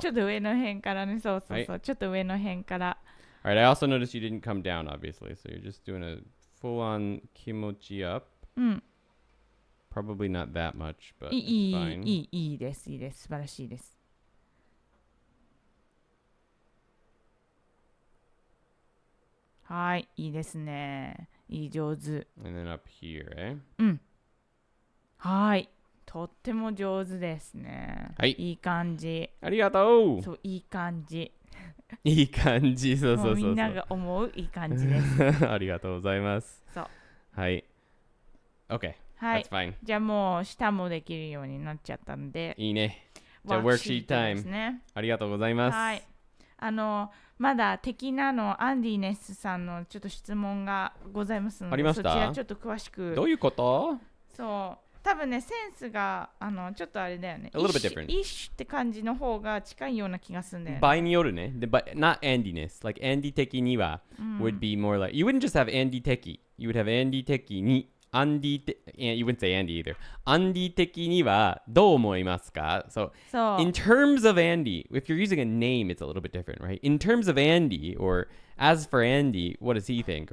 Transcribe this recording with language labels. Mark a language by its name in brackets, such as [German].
[Japanese] ちょっと上の辺からねそうそうそう、ちょっと上の辺から [English] Alright, I also noticed you didn't come down, obviously. So you're just doing a full-on kimochi up. Probably not that much, but it's fine. [Japanese] いいです素晴らしいですはいいいですねいい上手 [English] And then up here, eh? [Japanese] はいとっても上手ですねいい感じありがとうそういい感じいい感じそうそうそうそうみんなが思ういい感じですありがとうございますそうはい OK はい [English] That's fine [Japanese] じゃあもう下もできるようになっちゃったんでいいねじゃあワークシートタイムですねありがとうございますはいまだ的なのアンディネスさんのちょっと質問がございますので、ありましたそちらちょっと詳しく。どういうこと？そう多分ねセンスがちょっとあれだよね。 [English] A little bit different. [Japanese] イッシュって感じの方が近いような気がするんだよね。場合によるね。 [English] But not Andiness. Like Andy teki ni wa would be more like, you wouldn't just have Andy teki. You would have Andy teki ni. You wouldn't say Andy either. [Japanese] Andy teki ni wa dou omoimasu ka? So そう [English] in terms of Andy, if you're using a name, it's a little bit different, right? In terms of Andy, or as for Andy, what does he think?